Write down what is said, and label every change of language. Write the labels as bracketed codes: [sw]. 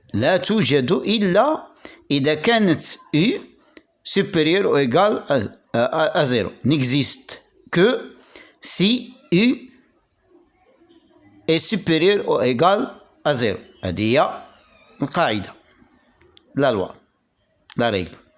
[ar] لا توجد إلا إذا كانت [fr] u supérieur ou égal à 0. N'existe que si u est supérieur ou égal à 0. [ar] هذه هي القاعدة لا [fr] loi la règle.